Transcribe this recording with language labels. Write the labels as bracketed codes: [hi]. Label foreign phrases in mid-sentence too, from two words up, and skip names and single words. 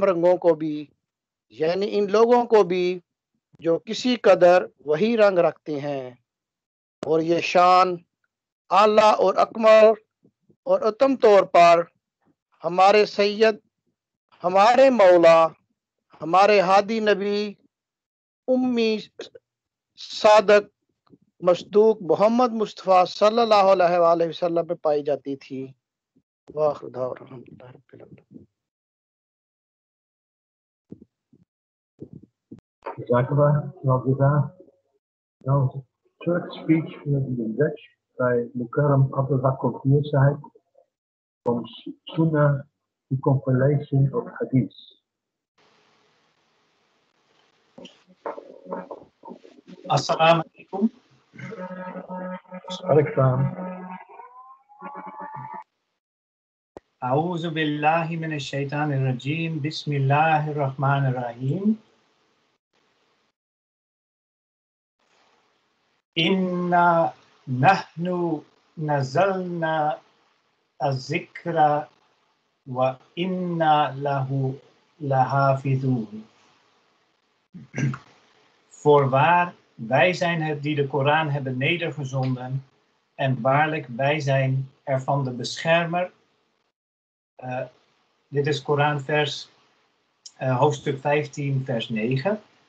[ur] رنگوں کو بھی یعنی ان لوگوں کو بھی جو کسی قدر وہی رنگ رکھتے ہیں, اور یہ شان اعلیٰ اور اکمل اور اتم طور پر ہمارے سید ہمارے مولا ہمارے ہادی نبی امی صادق مصدوق محمد مصطفیٰ [ar] صلی اللہ علیہ وآلہ وسلم [ur] میں پائی جاتی تھی. [ar] وآخر دعوانا الحمدللہ رب العالمین. Jazakallah snel jazak. [en] Now the third speech will be in Dutch by Mukarram Abdul Hakim Musa from Sunnah, the compilation of Hadith. [ar] السلام عليكم. Alaikum. أعوذ بالله من الشيطان الرجيم بسم الله الرحمن الرحيم. إنا نحن نزلنا الذكر وإنا له لحافظون. [nl] Voorwaar, wij zijn het die de Koran hebben nedergezonden en waarlijk wij zijn ervan de beschermer. Dit is Koranvers hoofdstuk 15, vers 9.